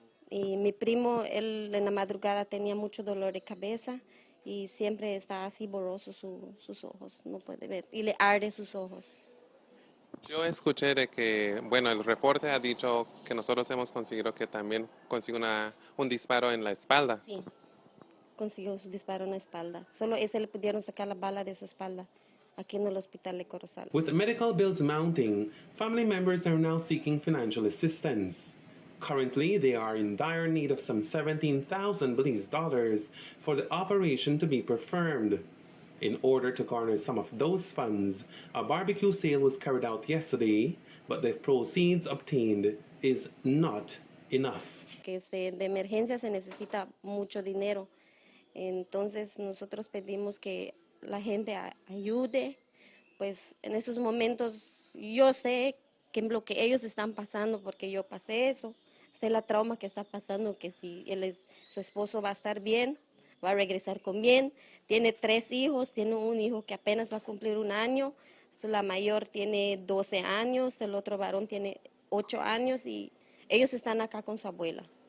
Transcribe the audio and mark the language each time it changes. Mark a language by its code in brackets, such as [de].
[es] Y mi primo, él en la madrugada tenía mucho dolor de cabeza y siempre está así borroso sus ojos, no puede ver y le arde sus ojos. Yo escuché de que, bueno, el reporte ha dicho que nosotros hemos conseguido que también consiguió un disparo en la espalda. Sí, consiguió su disparo en la espalda. Solo ese le pudieron sacar la bala de su espalda aquí en el hospital de Corozal. [en] With medical bills mounting, family members are now seeking financial assistance. Currently, they are in dire need of some $17,000 Belize dollars for the operation to be performed. In order to garner some of those funds, a barbecue sale was carried out yesterday, but the proceeds obtained is not enough. [es] Que de emergencia se necesita mucho dinero. Entonces nosotros pedimos que la gente ayude, pues en esos momentos yo sé que lo que ellos están pasando, porque yo pasé eso, sé la trauma que está pasando, que si su esposo va a estar bien, va a regresar con bien, tiene 3 hijos, tiene un hijo que apenas va a cumplir 1 año, la mayor tiene 12 años, el otro varón tiene 8 años y ellos están acá con su abuela.